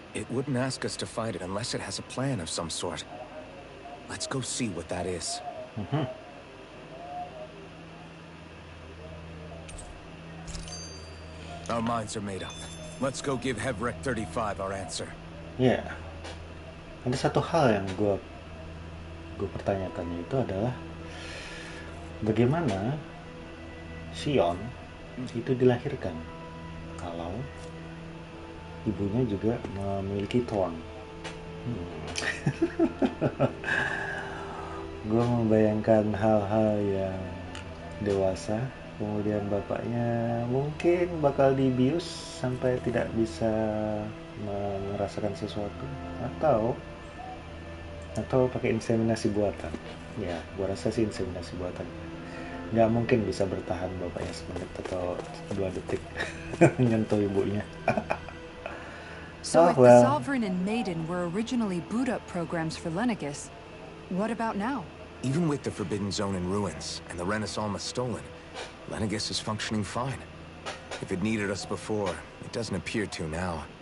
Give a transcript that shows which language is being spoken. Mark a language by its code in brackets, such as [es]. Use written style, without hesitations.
[en] It wouldn't ask us to fight it unless it has a plan of some sort. Let's go see what that is. Our minds are made up. Let's go give Hevric 35 our answer. [id] Ya, ada satu hal yang gue pertanyakan, itu adalah bagaimana Xion itu dilahirkan kalau ibunya juga memiliki thorn. Gue membayangkan hal-hal yang dewasa, kemudian bapaknya mungkin bakal dibius sampai tidak bisa merasakan sesuatu, atau pakai inseminasi buatan. Ya, gue rasa sih inseminasi buatan. Nggak mungkin bisa bertahan bapaknya semenit atau 2 detik menyentuh ibunya. [en] So if the Sovereign and Maiden were originally boot-up programs for Lenegus, what about now? Even with the Forbidden Zone in ruins and the Renaissance stolen, Lenegus is functioning fine. If it needed us before, it doesn't appear to now.